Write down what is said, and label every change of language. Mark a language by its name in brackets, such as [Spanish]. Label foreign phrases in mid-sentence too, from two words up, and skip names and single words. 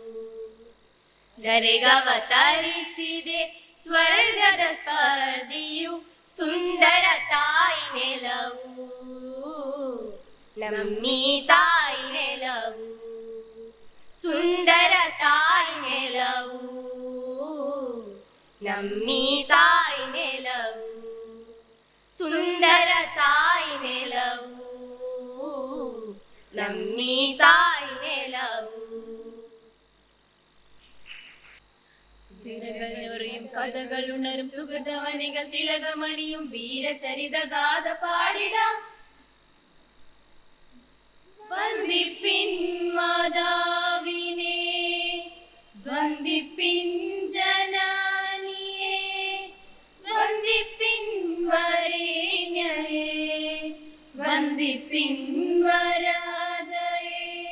[Kannada] ಧರೆಗವತರಿಸಿದೆ ಸ್ವರ್ಗದ ಸ್ಪರ್ಧಿಯು ಸುಂದರ ತಾಯಿ ನೆಲವು ನಮ್ಮಿ ತಾಯಿ ನೆಲವು ಸುಂದರ ತಾಯಿ ನೆಲವು ನಮ್ಮಿ ತಾಯಿ ನೆಲವು ಸುಂದರ ತಾಯಿ ನೆಲವು ನಮ್ಮಿ ತಾಯಿ ನೆಲವು [Malayalam] തിരകളൊറിയും കഥകളുണരും സുഹൃതവനികൾ തിലകമണിയും വീരചരിത ഗാഥ പാടിടാം വന്ദിപ്പിൻ മാതാവിനെ വന്ദിപ്പിൻ ജനനിയെ വന്ദിപ്പിൻ വരേണ്യയെ വന്ദിപ്പിൻ വരാതയെ